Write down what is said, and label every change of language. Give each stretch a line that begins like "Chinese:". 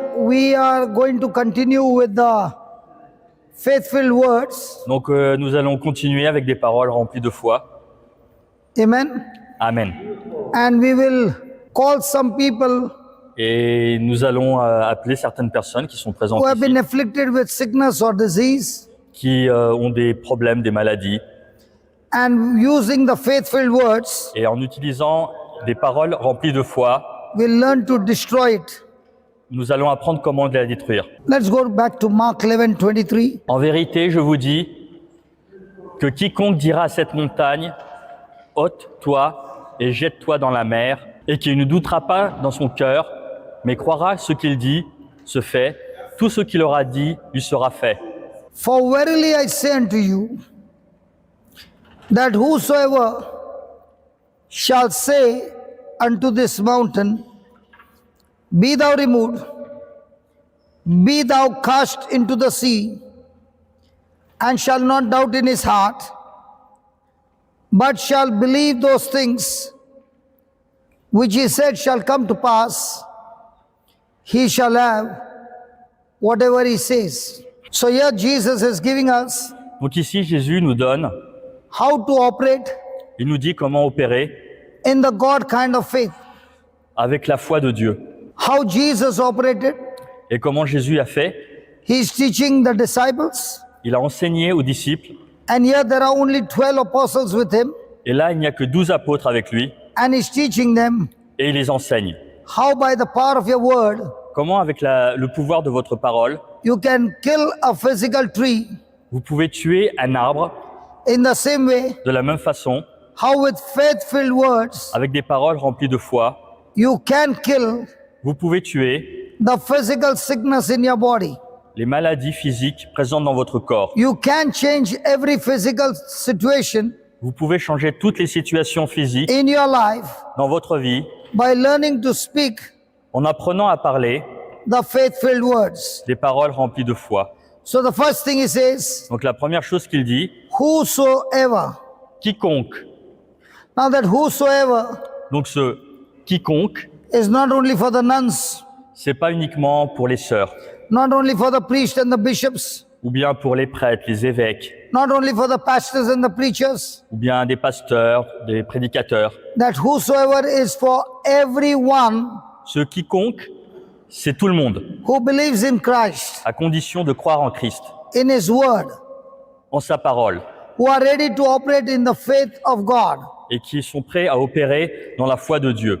English: we are going to continue with the faith-filled words.
French: Donc nous allons continuer avec des paroles remplies de foi. Amen. Amen.
English: And we will call some people
French: Et nous allons appeler certaines personnes qui sont présentes
English: who have
French: ici,
English: been afflicted with sickness or disease,
French: qui ont des problèmes, des maladies.
English: and using the faith-filled words,
French: Et en utilisant des paroles remplies de foi,
English: we'll learn to destroy it.
French: nous allons apprendre comment la détruire.
English: Let's go back to Mark 11:23.
French: En vérité, je vous dis que quiconque dira à cette montagne, ôte-toi et jette-toi dans la mer, et qui ne doutera pas dans son cœur, mais croira ce qu'il dit, se fait, tout ce qu'il aura dit lui sera fait.
English: For verily I say unto you, that whosoever shall say unto this mountain, be thou removed, be thou cast into the sea, and shall not doubt in his heart, but shall believe those things which he said shall come to pass, he shall have whatever he says. So here Jesus is giving us
French: Donc ici, Jésus nous donne,
English: how to operate
French: il nous dit comment opérer
English: in the God kind of faith.
French: avec la foi de Dieu.
English: How Jesus operated.
French: Et comment Jésus a fait?
English: He's teaching the disciples,
French: Il a enseigné aux disciples,
English: and here there are only 12 apostles with him,
French: et là, il n'y a que 12 apôtres avec lui,
English: and he's teaching them
French: et il les enseigne.
English: how by the power of your word
French: Comment, avec le pouvoir de votre parole,
English: you can kill a physical tree.
French: vous pouvez tuer un arbre
English: In the same way,
French: de la même façon,
English: how with faith-filled words
French: avec des paroles remplies de foi,
English: you can kill
French: vous pouvez tuer
English: the physical sickness in your body.
French: les maladies physiques présentes dans votre corps.
English: You can change every physical situation
French: Vous pouvez changer toutes les situations physiques
English: in your life
French: dans votre vie
English: by learning to speak
French: en apprenant à parler
English: the faith-filled words.
French: des paroles remplies de foi.
English: So the first thing he says,
French: Donc la première chose qu'il dit,
English: whosoever.
French: quiconque.
English: Now that whosoever
French: Donc ce quiconque,
English: is not only for the nuns,
French: c'est pas uniquement pour les sœurs,
English: not only for the priests and the bishops,
French: ou bien pour les prêtres, les évêques,
English: not only for the pastors and the preachers,
French: ou bien des pasteurs, des prédicateurs.
English: that whosoever is for everyone
French: Ce quiconque, c'est tout le monde,
English: who believes in Christ,
French: à condition de croire en Christ,
English: in his word,
French: en sa parole,
English: who are ready to operate in the faith of God.
French: et qui sont prêts à opérer dans la foi de Dieu.